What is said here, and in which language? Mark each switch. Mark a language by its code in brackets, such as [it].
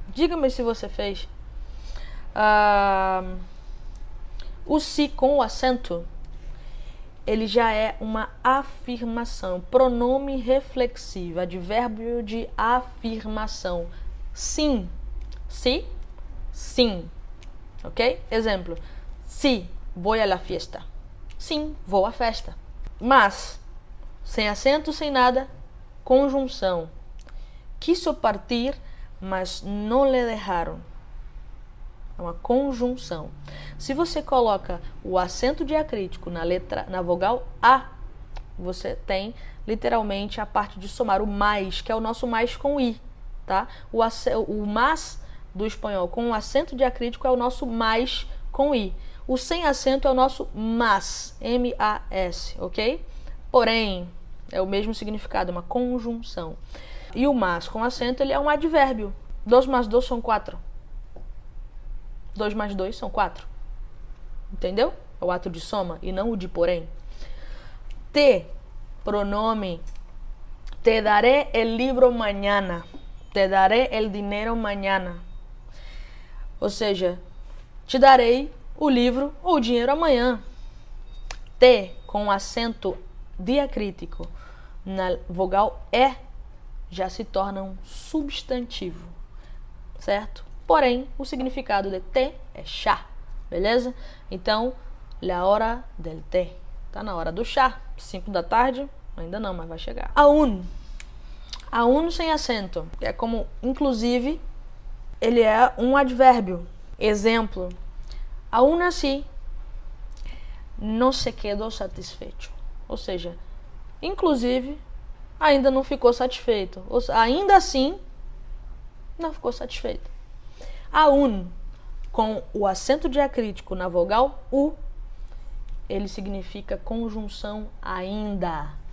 [pt] Diga-me se você fez. O se com o acento, ele já é uma afirmação. Pronome reflexivo, advérbio de afirmação. Sim. Se, sim. Ok? [es] Exemplo, si voy a la fiesta. [pt] Sim, vou à festa. Mas, sem acento, sem nada, conjunção. [es] Quiso partir, mas não le dejaron. [pt] É uma conjunção. Se você coloca o acento diacrítico na vogal A, você tem literalmente a parte de somar o mais, que é o nosso mais com I, tá? O mas do espanhol com o acento diacrítico é o nosso mais com I. O sem acento é o nosso mas, M-A-S, ok? Porém, é o mesmo significado, uma conjunção. E o mas com acento, ele é um advérbio. 2 mais 2 são 4. 2 mais 2 são 4. Entendeu? É o ato de soma e não o de porém. [es] Te, pronome. Te daré el libro mañana. Te daré el dinero mañana. [pt] Ou seja, te darei o livro ou o dinheiro amanhã. Te, com acento diacrítico na vogal E, já se torna um substantivo, certo? Porém, o significado de te é chá, beleza? Então, [es] la hora del té. [pt] Tá na hora do chá, 5 da tarde, ainda não, mas vai chegar. Aún sem acento, é como, inclusive, ele é um advérbio. [es] Exemplo, aún así, no se quedó satisfecho. [pt] Ou seja, inclusive, ainda não ficou satisfeito. Ainda assim, não ficou satisfeito. Aún, com o acento diacrítico na vogal U, ele significa conjunção ainda.